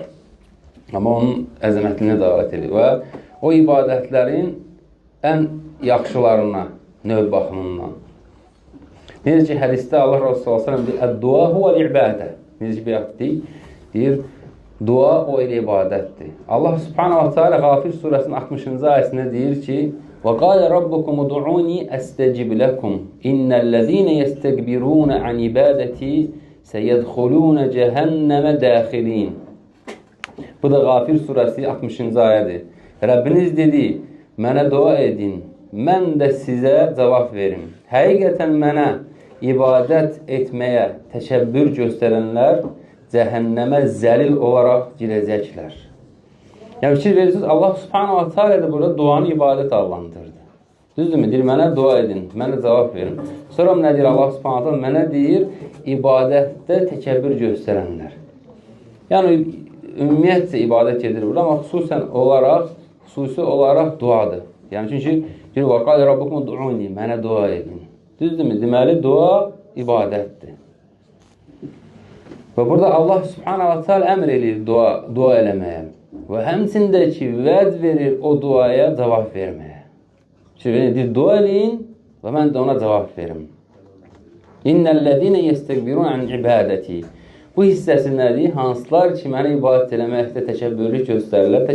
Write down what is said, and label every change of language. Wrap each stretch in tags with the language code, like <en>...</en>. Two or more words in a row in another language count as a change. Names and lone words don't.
<az>Amma onun əzəmətliyinə davet edir. Və o ibadətlərin ən yaxşılarına, növ baxımından. Necə ki, hədisdə Allah Rasulü s.ə.v deyir,</az> <ar>الدعاء هو العبادة.</ar> <az>Necə ki, deyir, dua o elə ibadətdir. Allah</az> <ar>سبحانه وتعالى</ar> <az>Qafir surəsinin 60-cı ayəsində deyir ki, وَقَالَ رَبُّكُمُ دُعُونِي أَسْتَجِبْ لَكُمْ إِنَّ الَّذِينَ يَسْتَكْبِرُونَ عَنْ عِبَادَتِي سَيَدْخُلُونَ جَهَنَّمَ دَاخِلِينَ. Bu da Qafir surəsi 60-cı ayədir. Rəbbiniz dedi, mənə dua edin, mən də sizə cavab verim. Həqiqətən mənə ibadət etməyə təkəbbür göstərənlər cəhənnəmə zəlil olaraq girəcəklər. Yəni, fikir verirsiniz, Allah</az> <ar>سبحانه وتعالى</ar> <az>da burada duanı ibadət adlandırdı. Düzdürmü? Deyir, mənə dua edin, mənə cavab verin. Sonra nə deyir Allah</az> <ar>سبحانه وتعالى?</ar> <az>Mənə deyir, ibadətdə təkəbbür göstərənlər. Yəni, ümumiyyətcə ibadət edir burada, amma xüsusi olaraq duadır. Yəni, çünki deyir,</az> <ar>وَقَالَ رَبُّكُمُ دُعُونِي</ar> <az>mənə dua edin. Düzdürmü? Deməli, dua ibadətdir. Və burada Allah</az> <ar>سبحانه وتعالى</ar> <az>əmr edir dua eləməyə. Və həmçində ki, vəd verir o duaya cavab verməyə. Deyir, dua eləyin və mən də ona cavab verim.</az> <ar>إن الذين يستكبرون عن عبادتي.</ar> <az>Bu hissəsi nədir? Hansılar ki, mənə ibadət eləməkdə təkəbbürlük göstərirlər.</az>